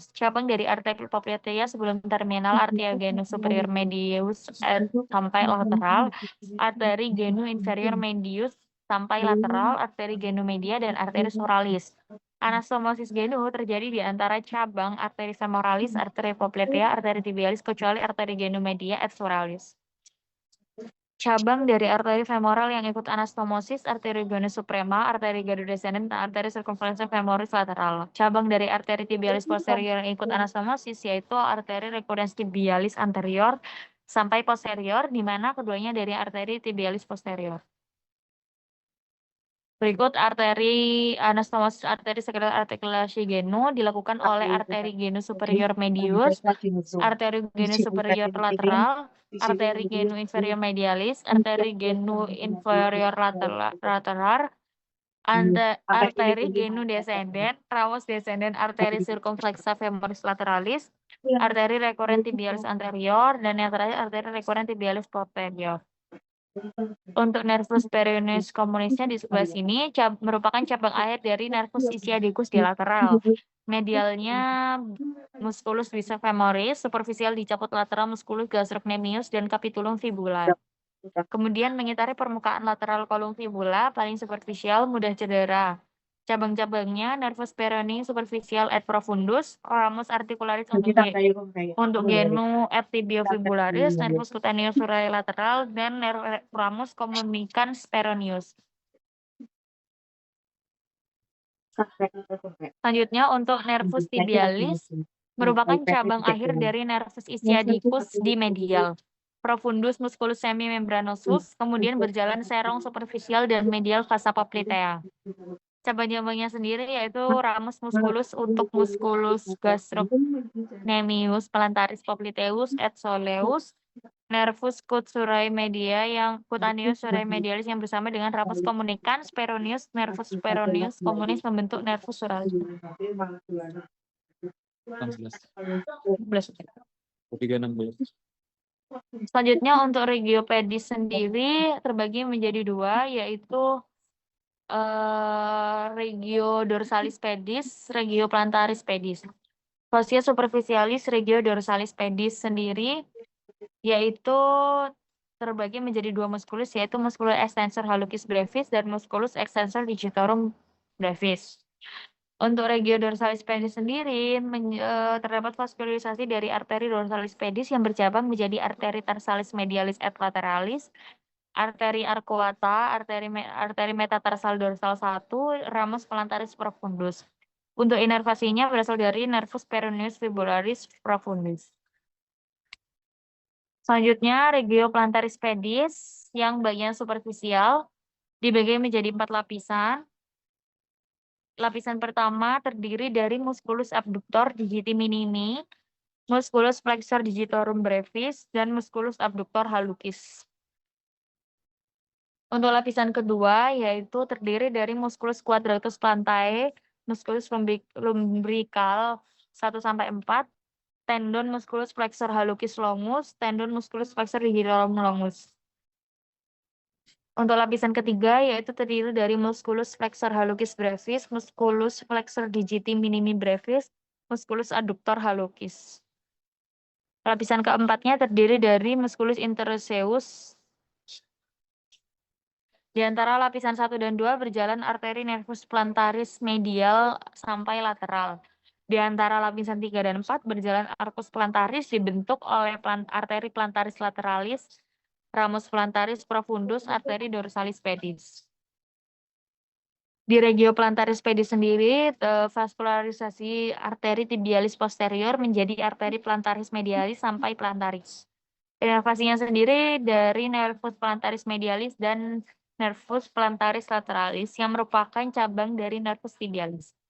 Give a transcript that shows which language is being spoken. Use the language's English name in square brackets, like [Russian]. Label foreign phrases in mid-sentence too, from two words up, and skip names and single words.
[Indonesian] Cabang dari arteri poplitea sebelum terminal arteria genus superior medius sampai lateral, arteri genu inferior medius sampai lateral, arteri genu media, dan arteri soralis. Anastomosis genu terjadi di antara cabang arteri femoralis, arteri poplitea, arteri tibialis kecuali arteri genu media et soralis. Cabang dari arteri femoral yang ikut anastomosis, arteri genus suprema, arteri genu descendens, dan arteri circumflexa femoris lateral. Cabang dari arteri tibialis posterior yang ikut anastomosis yaitu arteri recurrens tibialis anterior sampai posterior, di mana keduanya dari arteri tibialis posterior. Berikut arteri anastomosis arteri sekedar artikulasi genu dilakukan oleh arteri genu superior medius, arteri genu superior lateral, arteri genu inferior medialis, arteri genu inferior lateral, arteri genu descendens, ramus descendens, arteri circumflexa femoris lateralis, arteri recurrens tibialis anterior, dan yang terakhir arteri recurrens tibialis posterior. Untuk nervus peroneus communisnya di sebelah sini merupakan cabang akhir dari nervus ischiadicus di lateral. Medialnya musculus bicefemoris, superficial dicaput lateral musculus gastrocnemius dan capitulum fibula. Kemudian mengitari permukaan lateral kolum fibula, paling superficial, mudah cedera. Cabang-cabangnya nervus peroneus superficial et profundus, ramus articularis untuk genu et tibiofibularis, nervus cutaneus surae lateral, dan ramus communicans peroneus. Selanjutnya untuk nervus tibialis merupakan cabang akhir dari nervus ischiadicus di medial. Profundus musculus semimembranosus, kemudian berjalan serong superficial dan medial vasa poplitea. Cabang-cabangnya sendiri yaitu ramus musculus untuk musculus gastrocnemius plantaris popliteus et soleus, nervus cutaneus media yang cutaneus surae medialis yang bersama dengan ramus communicans peroneus, nervus peroneus communis membentuk nervus suralis. 316. Selanjutnya untuk regio pedis sendiri terbagi menjadi dua, yaitu regio dorsalis pedis, regio plantaris pedis. Fascia superficialis regio dorsalis pedis sendiri yaitu terbagi menjadi dua musculus, yaitu musculus extensor hallucis brevis dan musculus extensor digitorum brevis. Untuk regio dorsalis pedis sendiri terdapat vaskularisasi dari arteri dorsalis pedis yang bercabang menjadi arteri tarsalis medialis et lateralis, arteri arcuata, arteri metatarsal dorsal 1, ramus plantaris profundus. Untuk inervasinya berasal dari nervus peroneus fibularis profundus. Selanjutnya regio plantaris pedis yang bagian superficial dibagi menjadi 4 lapisan. Lapisan pertama terdiri dari musculus abductor digiti minimi, musculus flexor digitorum brevis, dan musculus abductor hallucis. Untuk lapisan kedua yaitu terdiri dari musculus quadratus plantae, musculus lumbrical 1-4, tendon musculus flexor hallucis longus, tendon musculus flexor digitalum longus. Untuk lapisan ketiga yaitu terdiri dari musculus flexor hallucis brevis, musculus flexor digiti minimi brevis, musculus adductor hallucis. Lapisan keempatnya terdiri dari musculus interosseus. Di antara lapisan 1 dan 2 berjalan arteri nervus plantaris medial sampai lateral. Di antara lapisan 3 dan 4 berjalan arcus plantaris dibentuk oleh arteri plantaris lateralis, ramus plantaris profundus, arteri dorsalis pedis. Di regio plantaris pedis sendiri, vaskularisasi arteri tibialis posterior menjadi arteri plantaris medialis sampai plantaris. Inervasinya sendiri dari nervus plantaris medialis dan nervus plantaris lateralis yang merupakan cabang dari nervus tibialis.